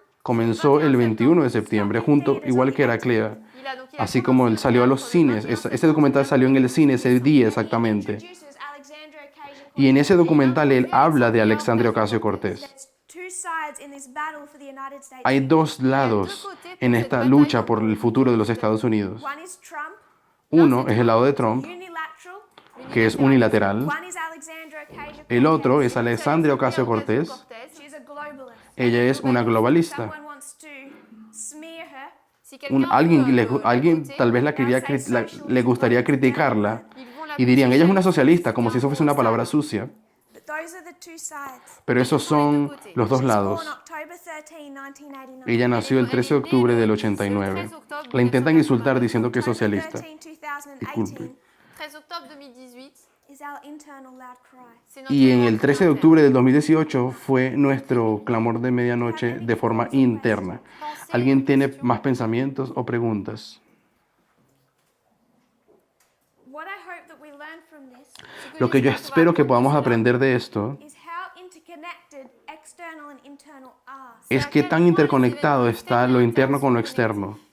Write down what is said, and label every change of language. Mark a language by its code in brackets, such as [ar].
[es] comenzó el 21 de septiembre, junto igual que Heraclea, así como él salió a los cines. Ese documental salió en el cine ese día exactamente. [en] introduces Alexandria Ocasio-Cortez. [es] Y en ese documental él habla de Alexandria Ocasio-Cortez. [en] There's two sides in this battle for the United States. [es] Hay dos lados en esta lucha por el futuro de los Estados Unidos. [en] One is Trump, [es] Uno es el lado de Trump, [en] unilateral. [es] que es unilateral. [en] One is Alexandria Ocasio-Cortez. [es] El otro es Alexandria Ocasio-Cortez. [en] She's a globalist. [es] Ella es una globalista. [en] Someone wants to smear her. [fr] Si quelqu'un [es] Alguien tal vez le gustaría criticarla y dirían, ella es una socialista, como si eso fuese una palabra sucia. [en] But those are the two sides. [es] Pero esos son los dos lados. [en] Born October 13, 1989. [es] Ella nació el 13 de octubre del 89. La intentan insultar diciendo que es [en] October [es] socialista. [en] 13, 2018 [es] Disculpe. [fr] 13 octobre 2018, [en] is our internal loud cry. [fr] c'est notre [es] Y en el 13 de octubre del 2018 fue nuestro clamor de medianoche de forma interna. ¿Alguien tiene más pensamientos o preguntas? [en] What I hope that we learn from this [es] Lo que yo espero que podamos aprender de esto [en] is how interconnected external and internal are. [es] es qué tan interconectado está lo interno con lo externo.